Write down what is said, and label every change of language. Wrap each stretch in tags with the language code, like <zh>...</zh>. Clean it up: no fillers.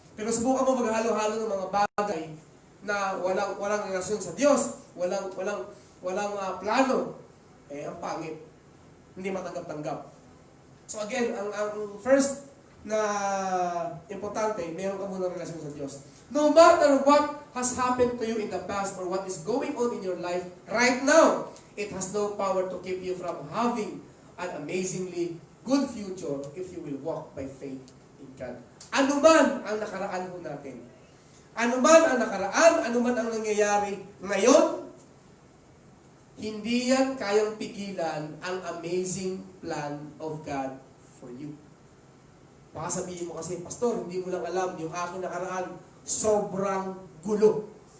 <tl>Pero subukan mo maghalo-halo ng mga bagay na walang relasyon sa Diyos, walang plano, ang pangit. Hindi matanggap-tanggap. So again, ang first na importante, meron ka muna relasyon sa Diyos.</tl> <en>No matter what has happened to you in the past or what is going on in your life right now, it has no power to keep you from having an amazingly good future if you will walk by faith in God.</en> <tl>Ano man ang nakaraan mo natin, ano man ang nakaraan, ano man ang nangyayari ngayon, hindi yan kayang pigilan ang</tl> <en>amazing plan of God for you.</en> <tl>Baka sabihin mo kasi, Pastor, hindi mo lang alam, yung aking nakaraan, sobrang gulo.</tl>